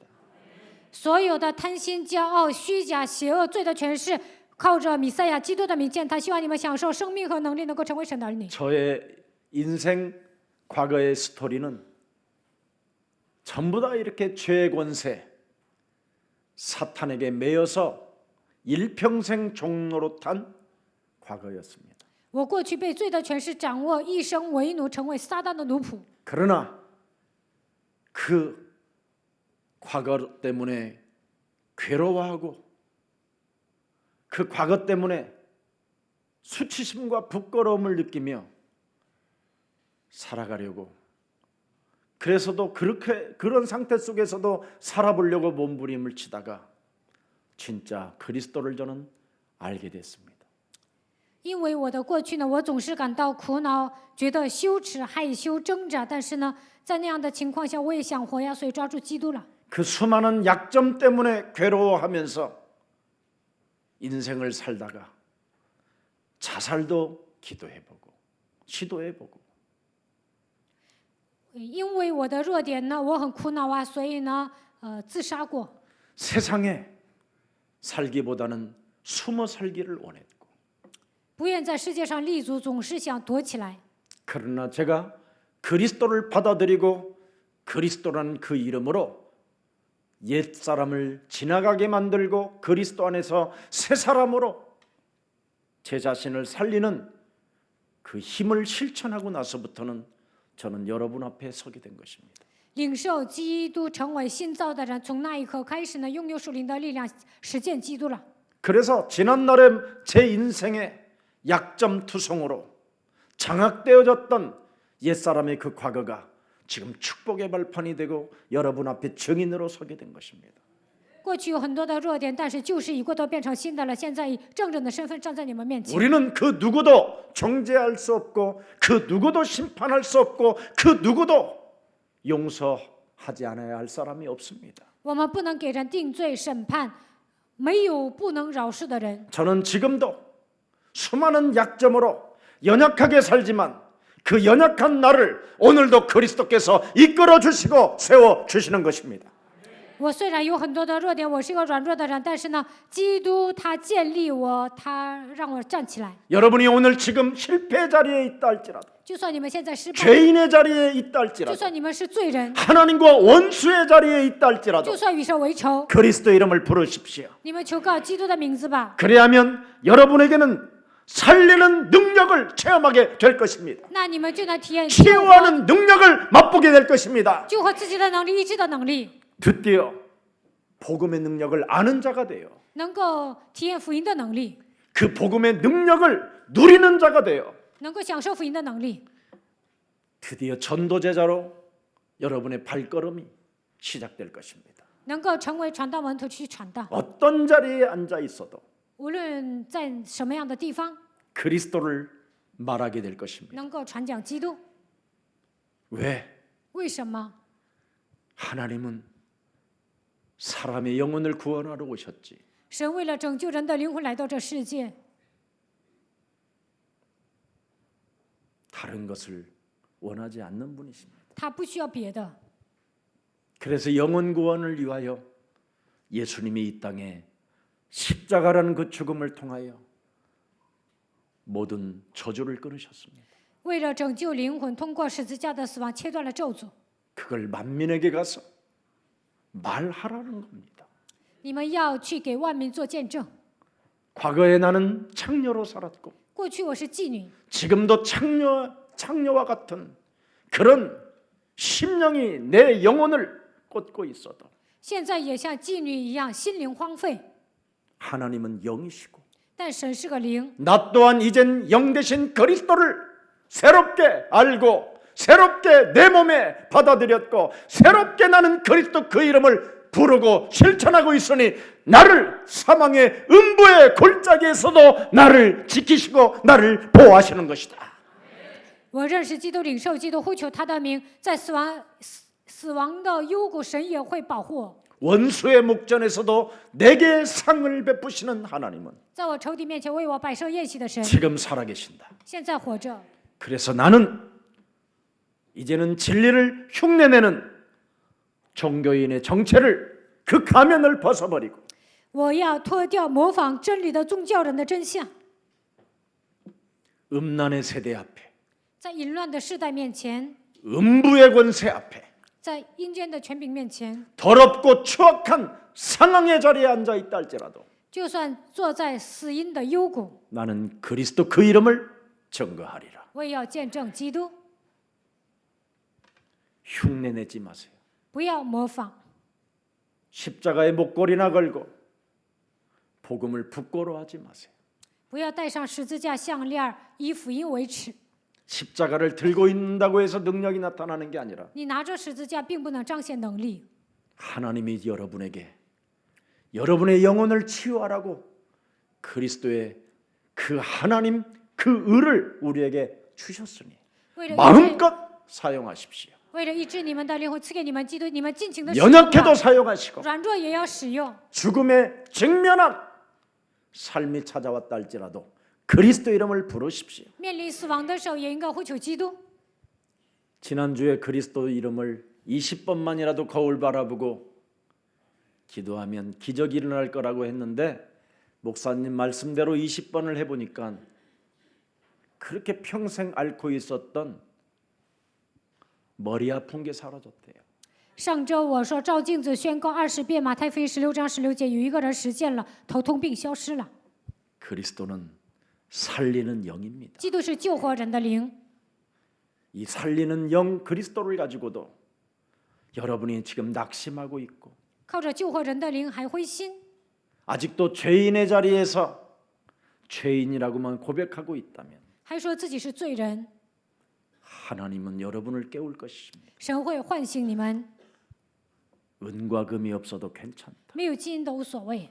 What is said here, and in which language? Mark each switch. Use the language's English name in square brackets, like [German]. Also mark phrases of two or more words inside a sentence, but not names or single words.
[Chinese] 所有的贪心、骄傲、虚假、邪恶、罪的权势，靠着弥赛亚基督的名践踏。希望你们享受生命和能力，能够成为神的儿女。 [Korean] 저의 인생 과거의 스토리는 전부 다 이렇게 죄의 권세, 사탄에게 매여서 일평생 종노릇한 과거였습니다. [Chinese] 我过去被罪的权势掌握，一生为奴，成为撒旦的奴仆。 [Korean] 그러나 그 과거 때문에 괴로워하고 그 과거 때문에 수치심과 부끄러움을 느끼며 살아가려고 그래서도 그런 상태 속에서도 살아보려고 몸부림을 치다가 진짜 그리스도를 저는 알게 됐습니다. [Chinese] 因为我的过去呢，我总是感到苦恼，觉得羞耻、害羞、挣扎。但是呢，在那样的情况下，我也想活呀，所以抓住基督了。 [Korean] 그 수많은 약점 때문에 괴로워하면서 인생을 살다가 자살도 기도해보고 시도해보고 [Chinese] 因为我的弱点呢，我很苦恼啊，所以呢，自杀过。 [Korean] 세상에 살기보다는 숨어 살기를 원했고 [Chinese] 不愿在世界上立足，总是想躲起来。 [Korean] 그러나 제가 그리스도를 받아들이고 그리스도라는 그 이름으로 옛사람을 지나가게 만들고 그리스도 안에서 새 사람으로 제 자신을 살리는 그 힘을 실천하고 나서부터는 저는 여러분 앞에 서게 된 것입니다. [Chinese] 领受基督，成为新造的人，从那一刻开始呢，拥有属灵的力量，实践基督了。 [Korean] 그래서 지난날에 제 인생의 약점투성으로 장악되어졌던 옛사람의 그 과거가 지금 축복의 발판이 되고 여러분 앞에 증인으로 서게 된 것입니다. [Chinese] 过去有很多的弱点，但是旧事已过，都变成新的了。现在以正直的身份站在你们面前。 [Korean] 우리는 그 누구도 정죄할 수 없고 그 누구도 심판할 수 없고 그 누구도 용서하지 않아야 할 사람이 없습니다. [Chinese] 我们不能给人定罪审判，没有不能饶恕的人。 [Korean] 저는 지금도 수많은 약점으로 연약하게 살지만 그 연약한 나를 오늘도 그리스도께서 이끌어 주시고 세워 주시는 것입니다. [Chinese] 我虽然有很多的弱点，我是一个软弱的人，但是呢，基督他建立我，他让我站起来。 [Korean] 여러분이 오늘 지금 실패 자리에 있다 할지라도 [Chinese] 就算你们现在失败， [Korean] 죄인의 자리에 있다 [Chinese] 就 [Korean] 할지라도 [Chinese] 算你们是罪人， [Korean] 하나님과 원수의 자리에 있다 할지라도 [Chinese] 就算与神为仇， [Korean] 그리스도 이름을 부르십시오. [Chinese] 你们求告基督的名字吧。 [Korean] 그래야면 여러분에게는 살리는 능력을 체험하게 될 것입니다. [Chinese] 那你们就能体验 [Korean] 치유하는 능력을 맛보게 될 것입니다. [Chinese] 救活自己的能力、医治的能力， [Korean] 드디어 복음의 능력을 아는 자가 돼요. [Chinese] 能够体验福音的能力， [Korean] 그 복음의 능력을 누리는 자가 돼요. [Chinese] 能够享受福音的能力。 [Korean] 드디어 전도제자로 여러분의 발걸음이 시작될 것입니다. [Chinese] 能够成为传道门徒去传道， [Korean] 어떤 자리에 앉아 있어도 [Chinese] 无论在什么样的地方， [Korean] 그리스도를 말하게 될 것입니다. [Chinese] 能够传讲基督。 [Korean] 왜? [Chinese] 为什么？ [Korean] 하나님은 사람의 영혼을 구원하러 오셨지. [Chinese] 神为了拯救人的灵魂来到这世界， [Korean] 다른 것을 원하지 않는 분이십니다. [Chinese] 他不需要别的。 [Korean] 그래서 영혼 구원을 위하여 예수님이 이 땅에 십자가라는 그 죽음을 통하여 모든 저주를 끊으셨습니다. [Chinese] 为了拯救灵魂，通过十字架的死亡切断了咒诅。 [Korean] 그걸 만민에게 가서 말하라는 겁니다. [Chinese] 你们要去给万民做见证。 [Korean] 과거에 나는 창녀로 살았고 [Chinese] 过去我是妓女， [Korean] 지금도 창녀와 같은 그런 심령이 내 영혼을 꽂고 있어도 [Chinese] 现在也像妓女一样，心灵荒废。 [Korean] 하나님은 영이시고 [Chinese] 但神是个灵， [Korean] 나 또한 이젠 영 되신 그리스도를 새롭게 알고 새롭게 내 몸에 받아들였고 새롭게 나는 그리스도 그 이름을 부르고 실천하고 있으니 나를 사망의 음부의 골짜기에서도 나를 지키시고 나를 보호하시는 것이다. [Chinese] 我认识基督，领受基督，呼求他的名，在死亡的幽谷，神也会保护我。 [Korean] 원수의 목전에서도 내게 상을 베푸시는 하나님은 [Chinese] 在我仇敌面前为我摆设宴席的神， [Korean] 지금 살아계신다. [Chinese] 现在活着。 [Korean] 그래서 나는 이제는 진리를 흉내내는 종교인의 정체를 그 가면을 벗어버리고 [Chinese] 我要脱掉模仿真理的宗教人的真相， [Korean] 음란의 세대 앞에 [Chinese] 在淫乱的世代面前， [Korean] 음부의 권세 앞에 [Chinese] 在阴间的权柄面前， [Korean] 더럽고 추악한 상황의 자리에 앉아 있다 할지라도 [Chinese] 就算坐在死荫的幽谷， [Korean] 나는 그리스도 그 이름을 증거하리라. [Chinese] 我也要见证基督。 [Korean] 흉내내지 마세요. [Chinese] 不要模仿， [Korean] 십자가에 목걸이나 걸고 복음을 부끄러워하지 마세요. [Chinese] 不要戴上十字架项链，以福音为耻。 [Korean] 십자가를 들고 있는다고 해서 능력이 나타나는 게 아니라 [Chinese] 你拿着十字架，并不能彰显能力。 [Korean] 하나님이 여러분에게 여러분의 영혼을 치유하라고 그리스도의 그 하나님 그 의를 우리에게 주셨으니 [Chinese] 为了医治 [Korean] 마음껏 사용하십시오. [Chinese] 为了医治你们的灵魂，赐给你们基督，你们尽情的使用 [Korean] 연약해도 [Chinese] 吧， [Korean] 사용하시고 [Chinese] 软弱也要使用。 [Korean] 죽음에 직면한 삶이 찾아왔다 할지라도 그리스도 이름을 부르십시오. [Chinese] 面临死亡的时候，也应该呼求基督。 [Korean] 지난주에 그리스도 이름을 20번만이라도 거울 바라보고 기도하면 기적이 일어날 거라고 했는데 목사님 말씀대로 20번을 해보니까 그렇게 평생 앓고 있었던 머리 아픈 게 사라졌대요. [Chinese] 上周我说照镜子宣告20遍马太福音16章16节，有一个人实践了，头痛病消失了。 [Korean] 그리스도는 살리는 영입니다. [Chinese] 基督是救活人的灵， [Korean] 이 살리는 영 그리스도를 가지고도 여러분이 지금 낙심하고 있고 [Chinese] 靠着救活人的灵还灰心， [Korean] 아직도 죄인의 자리에서 죄인이라고만 고백하고 있다면 [Chinese] 还说自己是罪人， [Korean] 하나님은 여러분을 깨울 것입니다. [Chinese] 神会唤醒你们。 [Korean] 은과 금이 없어도 괜찮다. [Chinese] 没有金都无所谓，